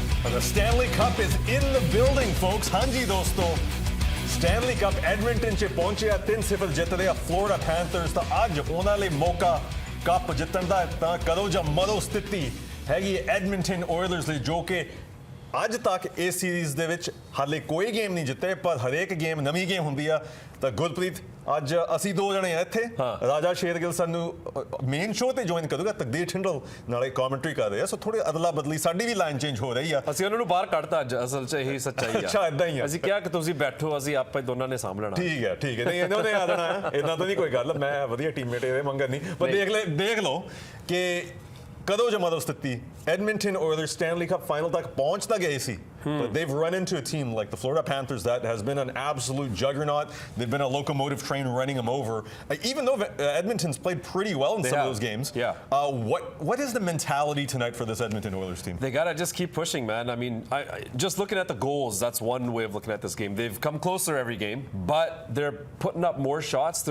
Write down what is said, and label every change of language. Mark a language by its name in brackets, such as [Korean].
[English] The Stanley Cup is in the building, folks. [Punjabi] ਹਾਂਜੀ ਦੋਸਤੋ Stanley Cup Edmonton 'ਚ ਪਹੁੰਚਿਆ 3-0 ਜਿੱਤਦੇ ਆ ਫਲੋਰੀਡਾ ਪੈਂਥਰਸ ਤਾਂ ਅੱਜ ਉਹਨਾਂ ਲਈ ਮੌਕਾ ਕੱਪ ਜਿੱਤਣ ਦਾ ਤਾਂ ਕਦੋਂ ਜਾਂ ਮਦੋਂ ਸਥਿਤੀ ਹੈਗੀ ਐਡਮਿੰਟਨ ਆਇਲਰਸ ਲਈ ਜੋ ਕਿ ਅੱਜ ਤੱਕ ਇਸ ਸੀਰੀਜ਼ ਦੇ ਵਿੱਚ ਹਾਲੇ ਕੋਈ ਗੇਮ ਨਹੀਂ ਜਿੱਤੇ ਪਰ ਹਰੇਕ ਗੇਮ ਨਵੀਂ ਗੇਮ ਹੁੰਦੀ ਆ ਤਾਂ ਗੁਰਪ੍ਰੀਤ ਅੱਜ ਅਸੀਂ ਦੋ ਜਣੇ ਆ ਇੱਥੇ ਰਾਜਾ ਸ਼ੇਰਗਿੱਲ ਸਾਨੂੰ ਮੇਨ ਸ਼ੋਅ ਤੇ ਜੁਆਇਨ ਕਰੂਗਾ ਤਕਦੀਰ ਠਿੰਡਲ ਨਾਲੇ ਕਮੈਂਟਰੀ ਕਰ ਰਹੇ ਆ ਸੋ ਥੋੜੀ ਅਦਲਾ ਬਦਲੀ ਸਾਡੀ ਵੀ ਲਾਈਨ ਚੇਂਜ ਹੋ ਰਹੀ ਆ ਅਸੀਂ ਉਹਨਾਂ ਨੂੰ ਬਾਹਰ ਕੱਢਤਾ ਅੱਜ ਅਸਲ 'ਚ ਇਹੀ ਸੱਚਾਈ ਆ ਅੱਛਾ ਇਦਾਂ ਹੀ ਆ ਅਸੀਂ ਕਿਹਾ ਕਿ ਤੁਸੀਂ ਬੈਠੋ ਅਸੀਂ ਆਪੇ ਦੋਨਾਂ ਨੇ ਸਾਂਭਲਣਾ ਠੀਕ ਹੈ ਨਹੀਂ ਇਹਨਾਂ ਨੇ ਆ ਜਾਣਾ ਇਦਾਂ ਤਾਂ ਨਹੀਂ ਕੋਈ ਗੱਲ ਮੈਂ ਵਧੀਆ ਟੀਮਮੇਟ ਇਹਦੇ ਮੰਗਣ ਨਹੀਂ ਪਰ ਦੇਖ ਲਓ ਕਿ ਕਦੋਂ ਜਮਾ ਦੋ ਸਥਿਤੀ Edmonton Oilers Stanley Cup final ਤੱਕ ਪਹੁੰਚ ਤਾਂ ਗਏ ਸੀ [English] but they've run into a team like the Florida Panthers that has been an absolute juggernaut. They've been a locomotive train running them over. Even though Edmonton's played pretty well in some of those games. What is the mentality tonight for this Edmonton Oilers team? They got to just keep pushing, man. I mean, just looking at the goals, that's one way of looking at this game. They've come closer every game, but they're putting up more shots.